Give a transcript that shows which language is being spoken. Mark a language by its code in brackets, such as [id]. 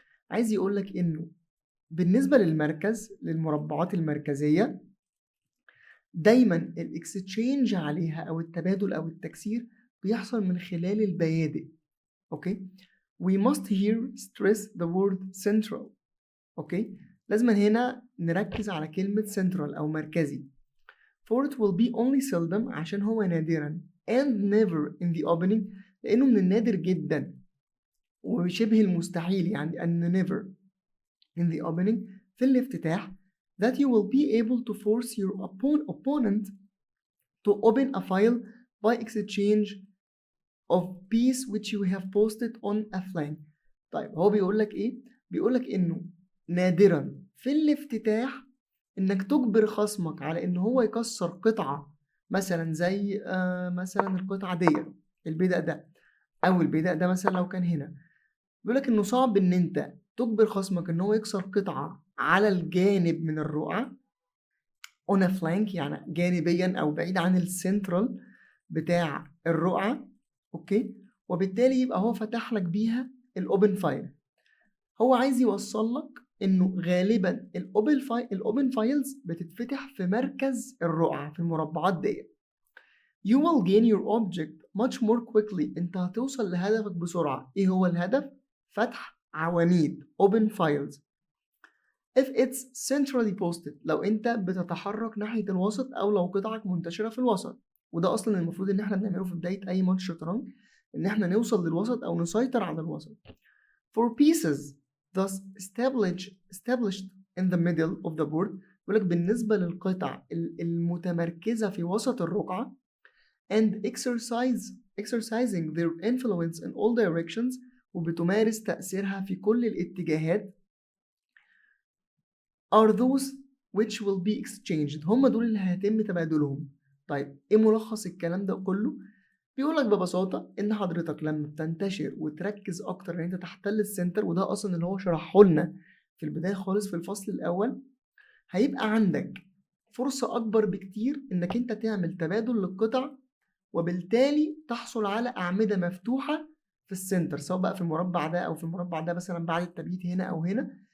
[ar] عايز يقول لك انه بالنسبة للمركز، للمربعات المركزية، دايما الاكستشينج عليها او التبادل او التكسير بيحصل من خلال البيادق. [en] Okay. we must here stress the word central. Okay. [ar] لازم هنا نركز على كلمة central او مركزي. [en] for it will be only seldom [ar] عشان هو نادرا [en] and never in the opening، [ar] لأنه من النادر جدا وشبه المستحيل يعني أن [en] never in the opening [ar] في الافتتاح [en] that you will be able to force your opponent to open a file by exchange of piece which you have posted on a flank. [ar] طيب هو بيقول لك إيه؟ بيقول لك إنه نادرا في الافتتاح إنك تجبر خصمك على إن هو يكسر قطعة، مثلا زي مثلا القطعة دي البيدق ده أو البيدق ده مثلا لو كان هنا. بيقولك إنه صعب إن أنت تجبر خصمك إن هو يكسر قطعة على الجانب من الرقعة [en] on a flank [ar] يعني جانبيا أو بعيد عن السنترال بتاع الرقعة. أوكي. وبالتالي يبقى هو فتح لك بيها الأوبن فايل. هو عايز يوصل لك إنه غالبا الأوبن فايلز بتتفتح في مركز الرقعة في المربعات دي. [en] You will gain your object much more quickly. [ar] انت هتوصل لهدفك بسرعة. ايه هو الهدف؟ فتح عواميد [en] open files if it's centrally posted، [ar] لو انت بتتحرك ناحية الوسط او لو قطعك منتشرة في الوسط. وده اصلا المفروض ان احنا بنعمله في بداية اي ماتش شطرنج، ان احنا نوصل للوسط او نسيطر على الوسط. [en] For pieces thus established in the middle of the board، [ar] بيقولك بالنسبة للقطع المتمركزة في وسط الرقعة [en] and exercising their influence in all directions، [ar] وبتمارس تأثيرها في كل الاتجاهات. [en] are those which will be exchanged. [ar] هم دول اللي هيتم تبادلهم. طيب ايه ملخص الكلام ده كله؟ بيقولك ببساطة ان حضرتك لما بتنتشر وتركز اكتر ان انت تحتل السنتر، وده اصلا اللي هو شرحه لنا في البداية خالص في الفصل الاول، هيبقى عندك فرصة اكبر بكتير انك انت تعمل تبادل للقطع، وبالتالي تحصل على أعمدة مفتوحة في السنتر، سواء بقى في المربع ده أو في المربع ده مثلا بعد التبييت هنا أو هنا.